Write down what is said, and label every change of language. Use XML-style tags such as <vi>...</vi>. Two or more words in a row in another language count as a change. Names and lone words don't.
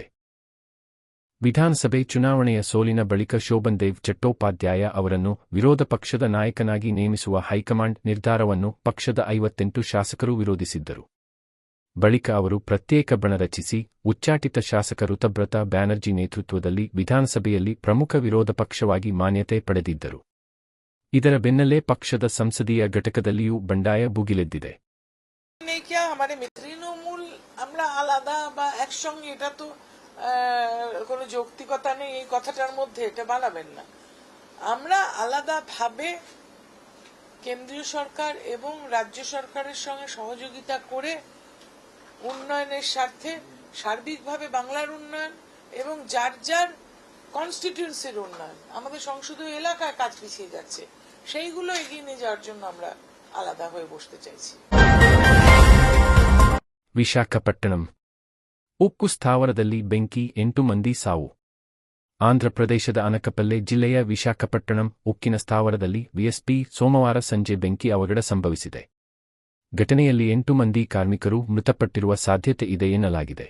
<kn>ವಿಧಾನಸಭೆ ಚುನಾವಣೆಯ ಸೋಲಿನ ಬಳಿಕ ಶೋಭನ್ ದೇವ್ ಚಟ್ಟೋಪಾಧ್ಯಾಯ ಅವರನ್ನು ವಿರೋಧ ಪಕ್ಷದ ನಾಯಕನಾಗಿ ನೇಮಿಸುವ ಹೈಕಮಾಂಡ್ ನಿರ್ಧಾರವನ್ನು ಪಕ್ಷದ 58 ಶಾಸಕರು ವಿರೋಧಿಸಿದ್ದರು. ಬಳಿಕ ಅವರು ಪ್ರತ್ಯೇಕ ಬಣ ರಚಿಸಿ ಉಚ್ಚಾಟಿತ ಶಾಸಕ ಋತಬ್ರತ ಬ್ಯಾನರ್ಜಿ ನೇತೃತ್ವದಲ್ಲಿ ವಿಧಾನಸಭೆಯಲ್ಲಿ ಪ್ರಮುಖ ವಿರೋಧ ಪಕ್ಷವಾಗಿ ಮಾನ್ಯತೆ ಪಡೆದಿದ್ದರು. ಇದರ ಬೆನ್ನಲ್ಲೇ ಪಕ್ಷದ ಸಂಸದೀಯ ಘಟಕದಲ್ಲಿಯೂ ಬಂಡಾಯ ಭುಗಿಲೆದ್ದಿದೆ.</kn> <bn>কোনো যৌক্তিকতা নেই এই কথাটার মধ্যে, এটা বানাবেন না। আমরা আলাদাভাবে কেন্দ্রীয় সরকার এবং রাজ্য সরকারের সঙ্গে সহযোগিতা করে উন্নয়নের স্বার্থে সার্বিকভাবে বাংলার উন্নয়ন এবং যার যার কনস্টিটিউয়েন্সির উন্নয়ন, আমাদের সংসদীয় এলাকায় কাজ পিছিয়ে যাচ্ছে, সেইগুলো এগিয়ে নিয়ে যাওয়ার জন্য আমরা আলাদা হয়ে বসতে চাইছি।</bn> <kn>ವಿಶಾಖಪಟ್ಟಣಂ ಉಕ್ಕು ಸ್ಥಾವರದಲ್ಲಿ ಬೆಂಕಿ, 8 ಮಂದಿ ಸಾವು. ಆಂಧ್ರಪ್ರದೇಶದ ಅನಕಪಲ್ಲೆ ಜಿಲ್ಲೆಯ ವಿಶಾಖಪಟ್ಟಣಂ ಉಕ್ಕಿನ ಸ್ಥಾವರದಲ್ಲಿ ವಿಎಸ್ಪಿ ಸೋಮವಾರ ಸಂಜೆ ಬೆಂಕಿ ಅವಘಡ ಸಂಭವಿಸಿದೆ. ಘಟನೆಯಲ್ಲಿ 8 ಮಂದಿ ಕಾರ್ಮಿಕರು ಮೃತಪಟ್ಟಿರುವ ಸಾಧ್ಯತೆ ಇದೆ ಎನ್ನಲಾಗಿದೆ.</kn>